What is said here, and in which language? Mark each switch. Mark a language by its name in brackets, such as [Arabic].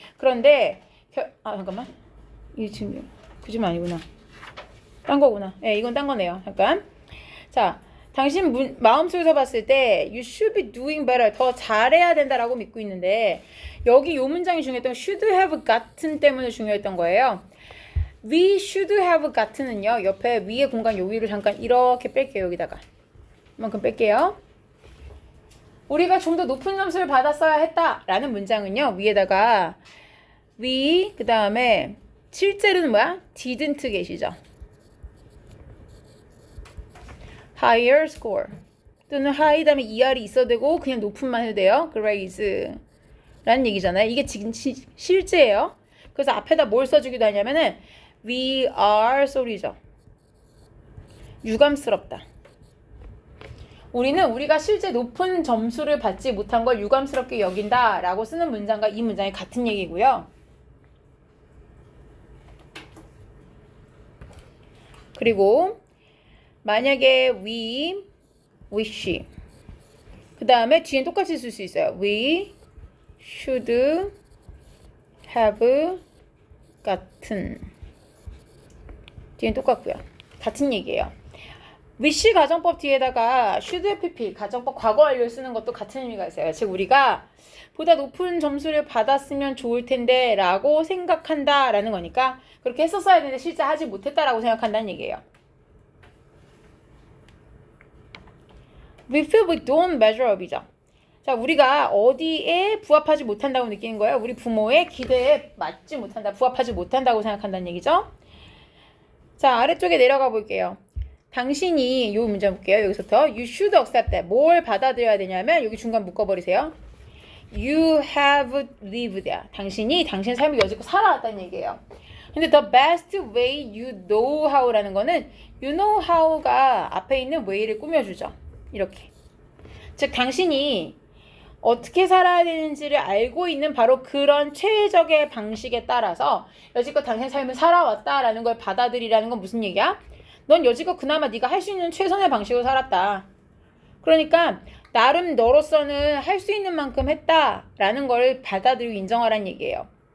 [Korean] 그런데, 잠깐만. 이 지금, 그 지문 아니구나. 딴 거구나. 예, 이건 딴 거네요. 잠깐. 자, 당신 마음속에서 봤을 때, [English] you should be doing better. [Korean] 더 잘해야 된다라고 믿고 있는데, 여기 요 문장이 중요했던 [English] should have gotten [Korean] 때문에 중요했던 거예요. [English] We should have gotten은요. [Korean] 옆에 위에 공간 요 위로 잠깐 이렇게 뺄게요. 여기다가. 이만큼 뺄게요. 우리가 좀 더 높은 점수를 받았어야 했다라는 문장은요. 위에다가 we 그 다음에 실제로는 뭐야? [English] didn't get이죠. [Korean] higher score 또는 high 다음에 er이 있어도 되고 그냥 높은만 해도 돼요. grades 라는 얘기잖아요. 이게 지금 실제예요. 그래서 앞에다 뭘 써주기도 하냐면은 [English] we are sorry [Korean] 죠. 유감스럽다. 우리는 우리가 실제 높은 점수를 받지 못한 걸 유감스럽게 여긴다 라고 쓰는 문장과 이 문장이 같은 얘기고요. 그리고 만약에 [English] we wish [Korean] 그 다음에 뒤엔 똑같이 쓸 수 있어요. [English] we should have gotten 뒤엔 똑같고요. [Korean] 같은 얘기예요. wish 가정법 뒤에다가 [English] should have [Korean] 가정법 과거 완료를 쓰는 것도 같은 의미가 있어요. 즉 우리가 보다 높은 점수를 받았으면 좋을 텐데 라고 생각한다 라는 거니까 그렇게 했었어야 되는데 실제 하지 못했다라고 생각한다는 얘기예요. [English] we feel we don't measure up이죠. [Korean] 자, 우리가 어디에 부합하지 못한다고 느끼는 거예요? 우리 부모의 기대에 맞지 못한다, 부합하지 못한다고 생각한다는 얘기죠. 자, 아래쪽에 내려가 볼게요. 당신이 요 문제 볼게요. 여기서부터 [English] you should accept that. [Korean] 뭘 받아들여야 되냐면 여기 중간 묶어버리세요. [English] You have lived there. [Korean] 당신이 당신 삶을 여지껏 살아왔다는 얘기예요. 근데 [English] the best way you know how라는 거는 you know how가 앞에 있는 way를 꾸며주죠. [Korean] 이렇게. 즉 당신이 어떻게 살아야 되는지를 알고 있는 바로 그런 최적의 방식에 따라서 여지껏 당신의 삶을 살아왔다라는 걸 받아들이라는 건 무슨 얘기야? 넌 여지껏 그나마 네가 할 수 있는 최선의 방식으로 살았다. 그러니까 나름 너로서는 할 수 있는 만큼 했다라는 걸 받아들이고 인정하라는 얘기예요.